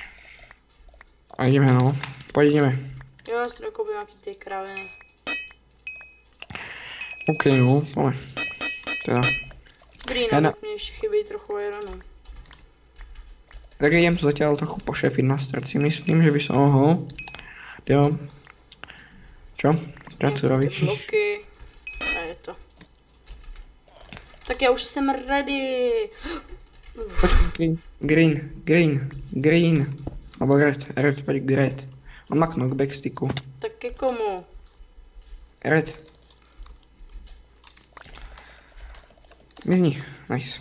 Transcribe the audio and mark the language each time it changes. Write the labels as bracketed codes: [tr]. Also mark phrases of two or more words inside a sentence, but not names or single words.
[cs] A jdeme, no. Pojďme. Jo, já si dokoupím nějaký ty kraviny. OK, no, pojďme. Teda. Dobrý, no, tak mě ještě chybí trochu ironu. [sk] Tak jdem zatiaľ trochu pošefiť na start, si myslím, že by som mohol. Jo. Čo? Čo tu robíš? Bloky. A je to. [cs] Tak já už jsem ready. Green. [sk] Alebo red, pojď red. On má knok backsticku. [cs] Tak ke komu? Red. Mizni, nice.